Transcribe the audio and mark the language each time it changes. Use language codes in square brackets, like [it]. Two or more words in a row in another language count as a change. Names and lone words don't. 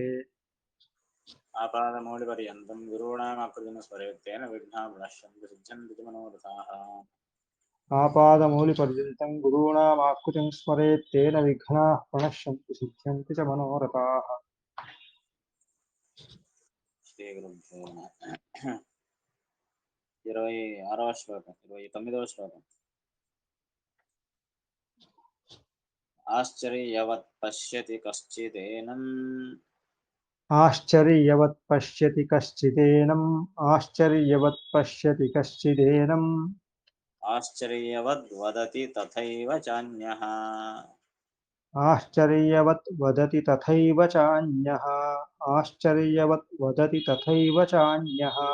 [sa] आपादमौलिपर्यन्तं गुरूणामाकृतिं स्मरेत्तेन विघ्नाः प्रणश्यन्ति सिद्ध्यन्ति च मनोरथाः। आपादमौलिपर्यन्तं गुरूणामाकृतिं स्मरेत् तेन विघ्नाः प्रणश्यन्ति सिद्ध्यन्ति च मनोरथाः। श्रीगुरुभ्यो नमः। [te] 26వ శ్లోకం 29వ శ్లోకం. [sa] ఆశ్చర్యవత్ పశ్యతి కశ్చిదేనం आश्चर्यवत् पश्यति कश्चिदेनम् आश्चर्यवत् पश्यति कश्चिदेनम् आश्चर्यवद् वदति तथैव चान्यः आश्चर्यवत् वदति तथैव चान्यः आश्चर्यवत् वदति तथैव चान्यः